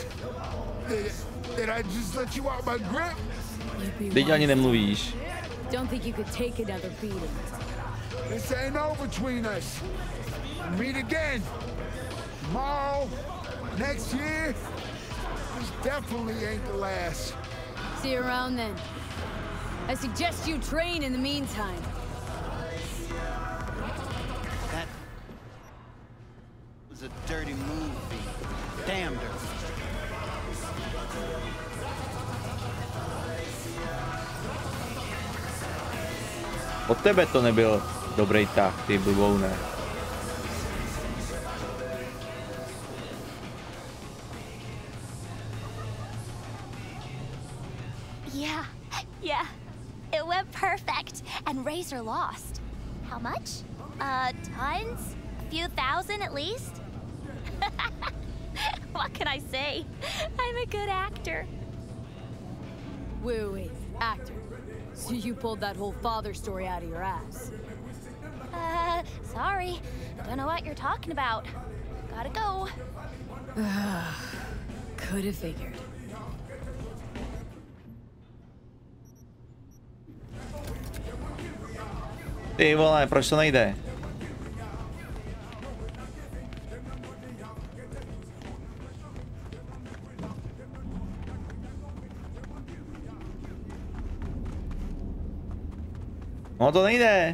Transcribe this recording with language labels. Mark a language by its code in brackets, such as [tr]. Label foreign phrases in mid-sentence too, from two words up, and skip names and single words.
[en] Did I just let you out my grip? [cs] Teď ani nemluvíš. [en] Don't think you could take another beating. This ain't over between us. Meet again. Tomorrow, next year. This definitely ain't the last. See you around then. I suggest you train in the meantime. That was a dirty move, V. Damn dirty. [cs] Od tebe to nebyl dobrý tah, ty blboune. [en] Yeah. It went perfect, and Razor lost. How much? Tons? A few thousand at least? What can I say? I'm a good actor. Wait, actor. So you pulled that whole father story out of your ass. Sorry. Don't know what you're talking about. Gotta go. Could have figured. [cs] Ty vole, proč to nejde? No to nejde.